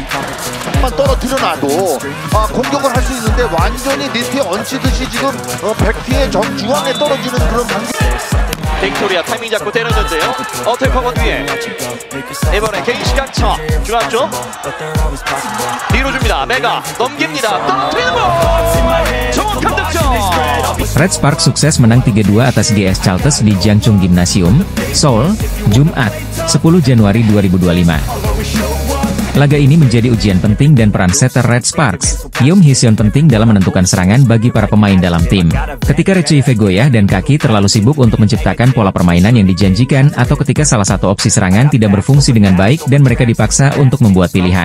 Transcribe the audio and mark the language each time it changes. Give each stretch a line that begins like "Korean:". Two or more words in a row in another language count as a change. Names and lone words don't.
Korean: 한번 떨어뜨려놔도 공격을 할 수 있는데 완전히 니트에 얹히듯이 지금 백티의 정중앙에 떨어지는 그런 방식. 빅토리아 타이밍 잡고 때렸는데요. 어택하고 뒤에 이번에 개인 시간차 중앙 쪽 밀어줍니다. 메가 넘깁니다. 떨어뜨리는 볼 정확한 득점.
Indonesian: Red Sparks sukses menang 3-2 atas GS Chalters di Jangchung Gymnasium, Seoul, Jumat, 10 Januari 2025. Laga ini menjadi ujian penting dan peran setter Red Sparks, Yeom Hee-seon penting dalam menentukan serangan bagi para pemain dalam tim. Ketika Rechieve goyah dan kaki terlalu sibuk untuk menciptakan pola permainan yang dijanjikan atau ketika salah satu opsi serangan tidak berfungsi dengan baik dan mereka dipaksa untuk membuat pilihan.